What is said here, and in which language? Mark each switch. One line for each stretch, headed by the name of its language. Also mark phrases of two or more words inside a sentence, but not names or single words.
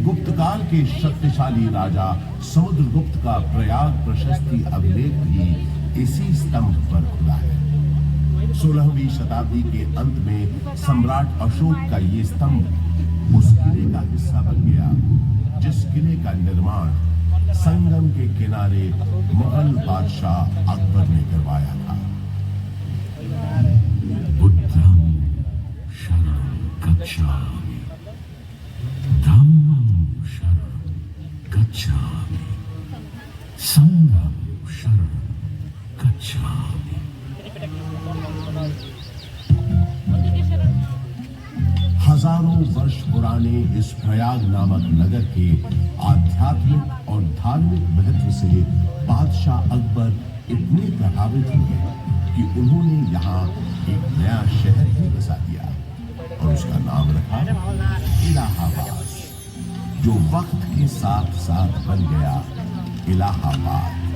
Hindi: गुप्त काल के शक्तिशाली राजा समुद्रगुप्त का प्रयाग प्रशस्ति अभिलेख भी इसी स्तंभ पर खुला है। 16वीं शताब्दी के अंत में सम्राट अशोक का ये स्तंभ उस किले का हिस्सा बन गया, जिस किले का निर्माण संगम के किनारे मुगल बादशाह अकबर ने करवाया था।
Pali: बुद्धं शरणं गच्छामि, धम्मं शरणं गच्छामि, संघं शरणं गच्छामि।
Hindi: हजारों वर्ष पुराने इस प्रयाग नामक नगर के आध्यात्मिक और धार्मिक महत्व से बादशाह अकबर इतने प्रभावित हुए कि उन्होंने यहाँ एक नया शहर ही बसा दिया और उसका नाम रखा इलाहाबाद, जो वक्त के साथ साथ बन गया इलाहाबाद।